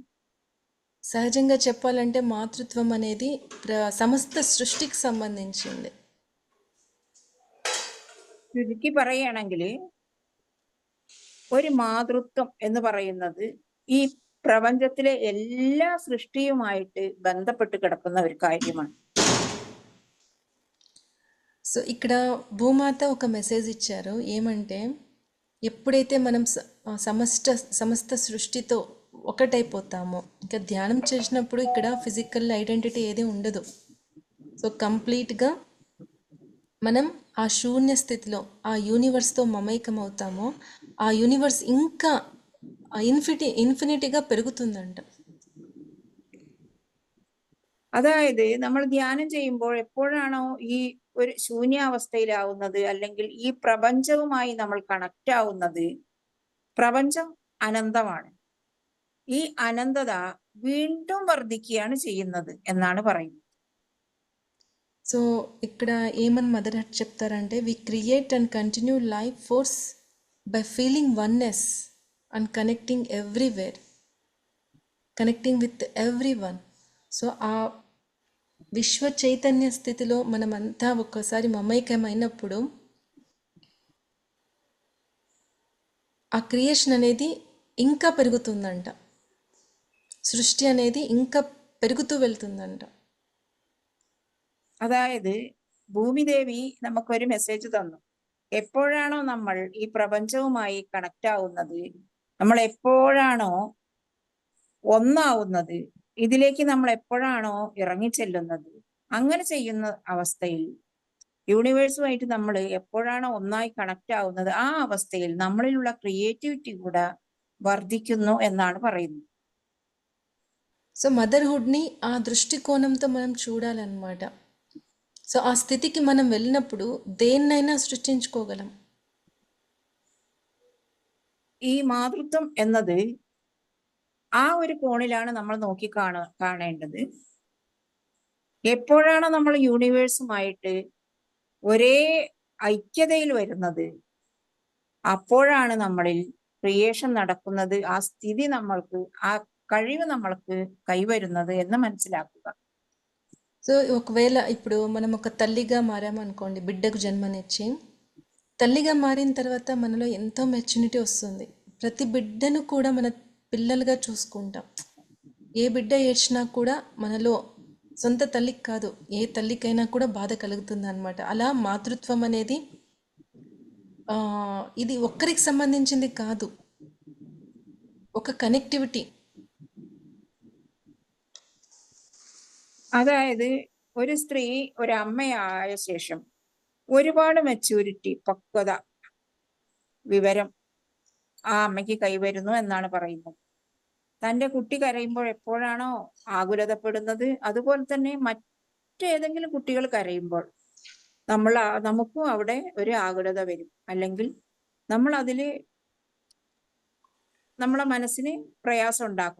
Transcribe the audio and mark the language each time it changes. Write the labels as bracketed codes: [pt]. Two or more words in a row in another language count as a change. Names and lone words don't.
[te] సహజంగా చెప్పాలంటే మాతృత్వం అనేది సమస్త సృష్టికి సంబంధించింది. [ml] ചുരുക്കി പറയുകയാണെങ്കിൽ ഒരു മാതൃത്വം എന്ന് പറയുന്നത് ഈ പ്രപഞ്ചത്തിലെ എല്ലാ സൃഷ്ടിയുമായിട്ട് ബന്ധപ്പെട്ട് കിടക്കുന്ന ഒരു കാര്യമാണ്. [te] సో ఇక్కడ భూమాత ఒక మెసేజ్ ఇచ్చారు, ఏమంటే ఎప్పుడైతే మనం సమస్త సృష్టితో ఒకటైపోతామో, ఇంకా ధ్యానం చేసినప్పుడు ఇక్కడ [en] physical identity [te] ఏది ఉండదు. సో కంప్లీట్గా మనం ఆ శూన్య స్థితిలో ఆ యూనివర్స్తో మమైకం అవుతామో, ఆ యూనివర్స్ ఇంకా ఇన్ఫినిటీగా పెరుగుతుందంట. [ml] അതായത് നമ്മൾ ധ്യാനം ചെയ്യുമ്പോൾ എപ്പോഴാണോ ഈ ഒരു ശൂന്യാവസ്ഥയിലാവുന്നത്, അല്ലെങ്കിൽ ഈ പ്രപഞ്ചവുമായി നമ്മൾ കണക്റ്റ് ആവുന്നത്, പ്രപഞ്ചം അനന്തമാണ്. ഈ അനന്തത വീണ്ടും വർദ്ധിക്കുകയാണ് ചെയ്യുന്നത് എന്നാണ് പറയുന്നത്. [te] సో ఇక్కడ ఏమని మదర్ చెప్తారంటే, [en] we create and continue life force by feeling oneness and connecting everywhere. connecting with every one. [te] సో ఆ విశ్వ చైతన్య స్థితిలో మనమంతా ఒక్కసారి మమైకమైనప్పుడు ఆ క్రియేషన్ అనేది ఇంకా పెరుగుతుందంట, സൃഷ്ടി అనేది ఇంకా [ml] പെരുകുത്തു വെളുത്തുന്നുണ്ട്. അതായത് ഭൂമിദേവി നമുക്കൊരു മെസ്സേജ് തന്നു. എപ്പോഴാണോ നമ്മൾ ഈ പ്രപഞ്ചവുമായി കണക്റ്റ് ആവുന്നത്, നമ്മൾ എപ്പോഴാണോ ഒന്നാവുന്നത്, ഇതിലേക്ക് നമ്മൾ എപ്പോഴാണോ ഇറങ്ങിച്ചെല്ലുന്നത്, അങ്ങനെ ചെയ്യുന്ന അവസ്ഥയിൽ യൂണിവേഴ്സുമായിട്ട് നമ്മൾ എപ്പോഴാണോ ഒന്നായി കണക്റ്റ് ആവുന്നത്, ആ അവസ്ഥയിൽ നമ്മളിലുള്ള ക്രിയേറ്റിവിറ്റി കൂടെ വർദ്ധിക്കുന്നു എന്നാണ് പറയുന്നത്. [te] సో మదర్హుడ్ని ఆ దృష్టికోణంతో మనం చూడాలన్నమాట. సో ఆ స్థితికి మనం వెళ్ళినప్పుడు దేన్నైనా సృష్టించుకోగలం. [ml] ഈ മാതൃത്വം എന്നത് ആ ഒരു കോണിലാണ് നമ്മൾ നോക്കി കാണേണ്ടത്. എപ്പോഴാണ് നമ്മൾ യൂണിവേഴ്സുമായിട്ട് ഒരേ ഐക്യതയിൽ വരുന്നത്, അപ്പോഴാണ് നമ്മളിൽ ക്രിയേഷൻ നടക്കുന്നത്, ആ സ്ഥിതി നമ്മൾക്ക്, ആ കഴിവ് നമ്മൾക്ക് കൈവരുന്നത് എന്ന് മനസ്സിലാക്കുക. [te] సో ఒకవేళ ఇప్పుడు మనం ఒక తల్లిగా మారామనుకోండి, బిడ్డకు జన్మనిచ్చి తల్లిగా మారిన తర్వాత మనలో ఎంతో మెచ్యూరిటీ వస్తుంది. ప్రతి బిడ్డను కూడా మన పిల్లలుగా చూసుకుంటాం. ఏ బిడ్డ ఏడ్చినా కూడా మనలో సొంత తల్లికి కాదు, ఏ తల్లికైనా కూడా బాధ కలుగుతుంది అనమాట. అలా మాతృత్వం అనేది ఇది ఒక్కరికి సంబంధించింది కాదు, ఒక కనెక్టివిటీ. [ml] അതായത് ഒരു സ്ത്രീ ഒരു അമ്മയായ ശേഷം ഒരുപാട് മെച്യൂരിറ്റി, പക്വത, വിവരം ആ അമ്മയ്ക്ക് കൈവരുന്നു എന്നാണ് പറയുന്നത്. തൻ്റെ കുട്ടി കരയുമ്പോൾ എപ്പോഴാണോ ആകുലതപ്പെടുന്നത്, അതുപോലെ തന്നെ മറ്റേതെങ്കിലും കുട്ടികൾ കരയുമ്പോൾ നമുക്കും അവിടെ ഒരു ആകുലത വരും, അല്ലെങ്കിൽ നമ്മൾ അതില് നമ്മളെ മനസ്സിന് പ്രയാസം ഉണ്ടാക്കും.